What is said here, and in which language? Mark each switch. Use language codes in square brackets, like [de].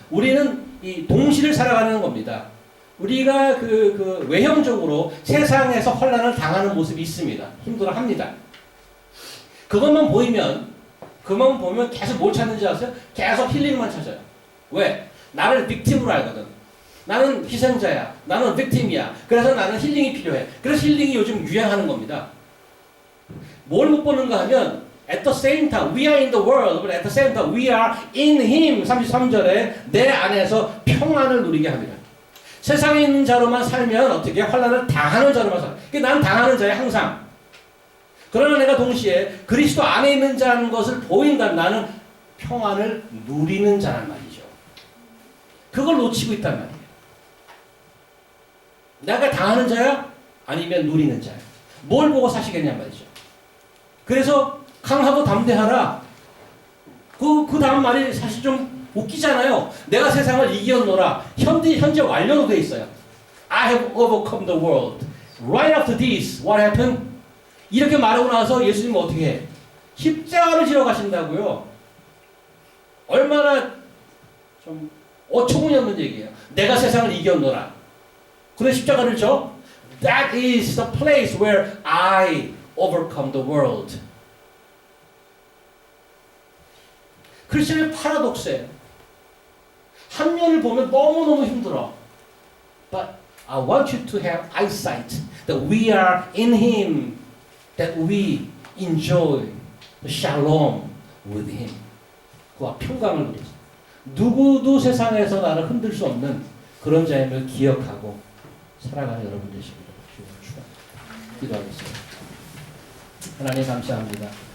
[ko] 우리는 이 동시를 살아가는 겁니다. 우리가 그 외형적으로 세상에서 환난을 당하는 모습이 있습니다. 힘들어합니다. 그것만 보면 계속 뭘 찾는지 아세요? 계속 힐링만 찾아요. 왜? 나를 빅팀으로 알거든. 나는 희생자야. 나는 빅팀이야. 그래서 나는 힐링이 필요해. 그래서 힐링이 요즘 유행하는 겁니다. 뭘 못 보는가 하면 [en] at the same time we are in the world but at the same time we are in him. [ko] 33절에 내 안에서 평안을 누리게 합니다. 세상에 있는 자로만 살면 어떻게 환난을 당하는 자로만 살아. 그러니까 나는 당하는 자야 항상. 그러나 내가 동시에 그리스도 안에 있는 자는 것을 보인다면 나는 평안을 누리는 자란 말이죠. 그걸 놓치고 있단 말이에요. 내가 당하는 자야? 아니면 누리는 자야? 뭘 보고 사시겠냔 말이죠. 그래서 강하고 담대하라. 그 다음 말이 사실 좀 웃기잖아요. 내가 세상을 이겼노라. 현재 완료로 되어 있어요. [en] I have overcome the world. Right after this, what happened? [ko] 이렇게 말하고 나서 예수님은 어떻게 해? 십자가를 지러 가신다고요. 얼마나 좀 어처구니 없는 얘기예요. 내가 세상을 이겼노라. 그래 십자가를 져? [en] That is the place where I overcome the world. [ko] 크리스천의 파라독스예요. 한 면을 보면 너무너무 힘들어. [en] But I want you to have eyesight that we are in Him, that we enjoy the shalom with Him. [ko] 그와 평강을 누리죠. 누구도 세상에서 나를 흔들 수 없는 그런 자임을 기억하고 살아가는 여러분 되시기를 주여 기도하겠습니다. 하나님 감사합니다.